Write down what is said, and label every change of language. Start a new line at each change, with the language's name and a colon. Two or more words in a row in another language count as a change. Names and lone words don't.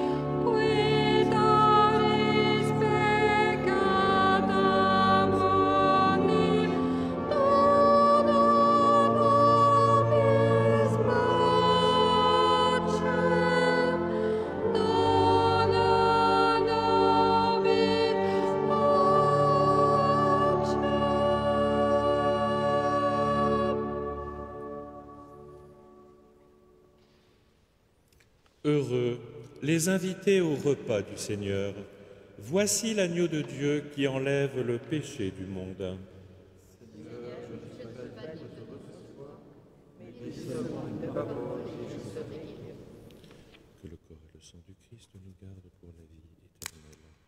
Latin: quitalis peccata mundi, dona nobis pacem, dona nobis pacem.
French: Heureux les invités au repas du Seigneur. Voici l'agneau de Dieu qui enlève le péché du monde. Que le corps et le sang du Christ nous gardent pour la vie éternelle.